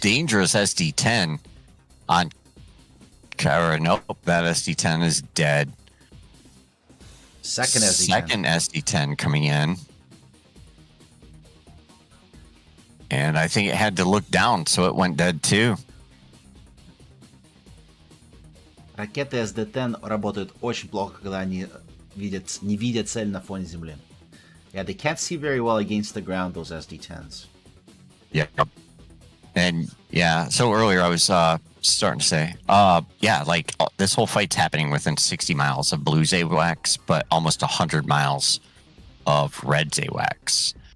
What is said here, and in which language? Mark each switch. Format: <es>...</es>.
<en>Dangerous SD10 on Kara. Nope, that SD10 is dead. Second SD10 coming in. And I think it had to look down, so it went dead too.</en> <ru>Ракеты SD-10 работают очень плохо, когда они не видят цель на фоне земли.</ru> <en>Yeah, they can't see very well against the ground, those SD-10s. Yeah. And yeah, so earlier I was starting to say, this whole fight's happening within 60 miles of blue AWACS, but almost 100 miles of red AWACS.</en>